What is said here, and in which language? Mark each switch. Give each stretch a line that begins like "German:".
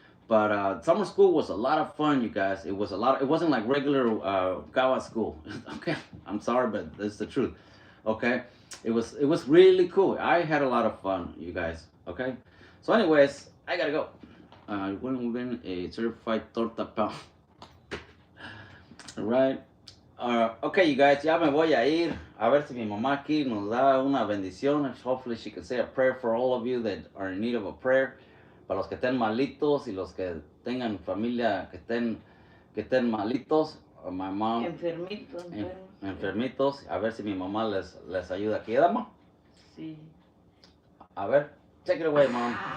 English: But summer school was a lot of fun, you guys. It was a lot. It wasn't like regular Gawa school. Okay, I'm sorry, but it's the truth. Okay, it was really cool. I had a lot of fun, you guys. Okay, so anyways, I gotta go. When we win a certified torta pound. Right. Okay, you guys,
Spanish: ya me voy a ir. A ver si mi mamá aquí nos da una bendición.
English: Hopefully she can say a prayer for all of you that are in need of a prayer.
Spanish: Para los que estén malitos y los que tengan familia que estén malitos.
English: My mom.
Spanish: Enfermitos. Enfermitos. A ver si mi mamá les ayuda aquí, ¿dama? Sí. A ver,
English: take it away, mom.